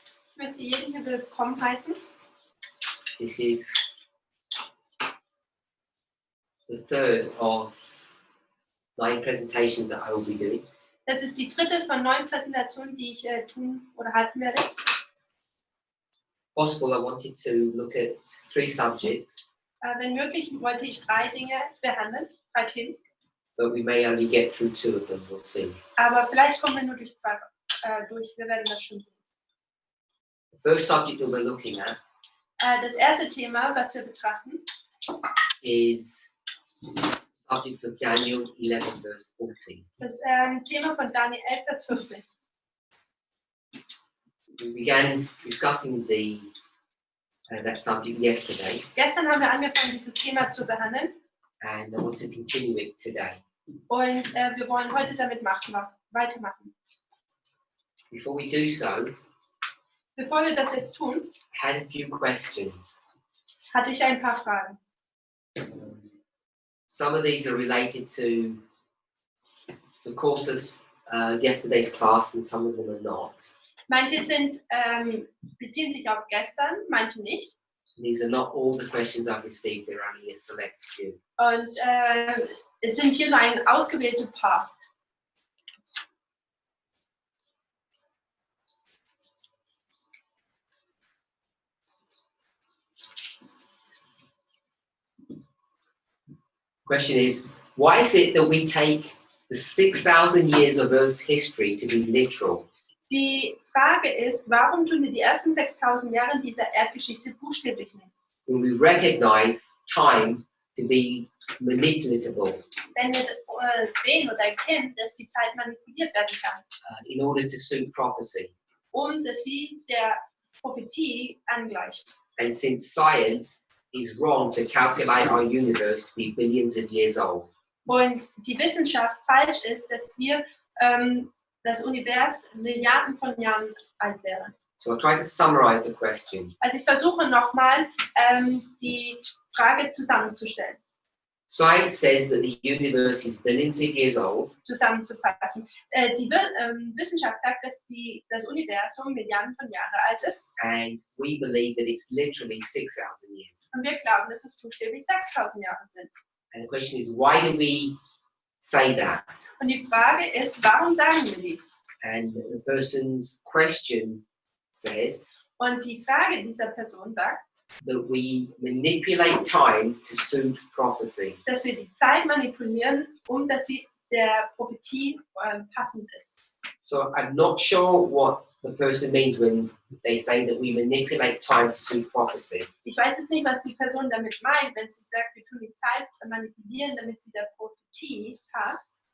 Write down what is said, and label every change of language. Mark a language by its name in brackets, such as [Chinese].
[German] Ich möchte jeden hier willkommen heißen. [English] This is the third of 9 presentations that I will be doing. [German] Das ist die dritte von 9 Präsentationen, die ich tun oder halten werde. [English] Possible, I wanted to look at 3 subjects, [German] Wenn möglich, wollte ich 3 Dinge behandeln, 3 Themen. [English] but we may only get through 2 of them, we'll see. [German] Aber vielleicht kommen wir nur durch 2 durch. Wir werden das schon sehen. [English] The first subject that we're looking at [German] Das erste Thema, was wir betrachten, [English] is subject of Daniel 11 verse 14. [German] das Thema von Daniel 11, Vers 40. [English] We began discussing that subject yesterday, [German] Gestern haben wir angefangen, dieses Thema zu behandeln [English] and I want to continue it today. [German] und wir wollen heute damit weitermachen. [English] Before we do so, [German] Bevor wir das jetzt tun, [English] I had a few questions. [German] hatte ich ein paar Fragen. [English] Some of these are related to the course of yesterday's class, and some of them are not. [German] Manche beziehen sich auf gestern, manche nicht. [English] These are not all the questions I've received, they're only a select few. [German] Und es sind hier nur ein ausgewählte paar. [English] Question is, why is it that we take the 6,000 years of Earth's history to be literal? [German] Die Frage ist, warum tun wir die ersten 6000 Jahre dieser Erdgeschichte buchstäblich nehmen? [English] When we recognize time to be manipulatable [German] Wenn wir sehen oder erkennen, dass die Zeit manipuliert werden kann, [English] in order to suit prophecy. [German] dass sie der Prophetie angleicht. [English] And since science is wrong to calculate our universe to be billions of years old, [German] Und die Wissenschaft falsch ist, dass wir das Universum Milliarden von Jahren alt wäre. [English] so I'll try to summarize the question. [German] Also ich versuche nochmal die Frage zusammenzustellen, [English] Science says that the universe is billions of years old, [German] zusammenzufassen. Die Wissenschaft sagt, dass das Universum Milliarden von Jahren alt ist. [English] and we believe that it's literally 6,000 years. [German] Und wir glauben, dass es buchstäblich 6000 Jahre sind. [English] And the question is, why do we say that? [German] Und die Frage ist, warum sagen wir dies? [English] And the person's question says [German] Und die Frage dieser Person sagt, [English] that we manipulate time to suit prophecy. [German] dass wir die Zeit manipulieren, dass sie der Prophetie passend ist. [English] So I'm not sure what the person means when they say that we manipulate time to suit prophecy. [German] Ich weiß jetzt nicht, was die Person damit meint, wenn sie sagt, wir tun die Zeit manipulieren, damit sie der Prophetie passt.